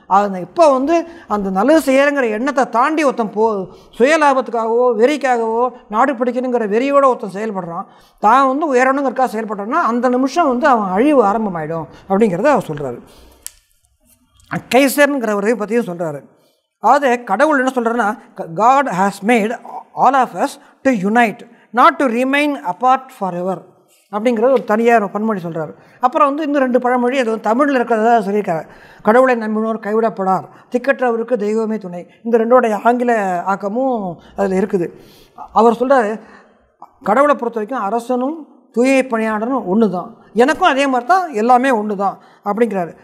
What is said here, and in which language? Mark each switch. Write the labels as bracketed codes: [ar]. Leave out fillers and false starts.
[ta] அதை இப்போ வந்து அந்த நல்லது செய்யறங்கிற எண்ணத்தை தாண்டி ஒருத்தன் சுயலாபத்துக்காகவோ வெறிக்காகவோ நாடு பிடிக்கணுங்கிற வெறியோடு ஒருத்தன் செயல்படுறான், தான் வந்து உயரணுங்கிறக்காக செயல்படுறான்னா அந்த நிமிஷம் வந்து அவன் அழிவு ஆரம்பமாயிடும் அப்படிங்கிறத அவர் சொல்கிறாரு. கைசர்ங்கிறவரையும் பற்றியும் சொல்கிறாரு. அதாவது கடவுள் என்ன சொல்கிறாருன்னா, [en] God has made all of us to unite, not to remain apart forever [ta] அப்படிங்கிறது ஒரு தனியார் பன்மொழி சொல்கிறார். அப்புறம் வந்து இன்னும் 2 பழமொழி அது வந்து தமிழில் இருக்கிறதா சொல்லியிருக்காரு. கடவுளை நம்பினோர் கைவிடப்படார், திக்கற்றவருக்கு தெய்வமே துணை. இந்த 2 ஆங்கில ஆக்கமும் அதில் இருக்குது. அவர் சொல்கிறார், கடவுளை பொறுத்த வரைக்கும் அரசனும் தூய பணியாளரும் ஒன்று தான், எனக்கும் அதே மாதிரி தான், எல்லாமே ஒன்று தான் அப்படிங்கிறாரு.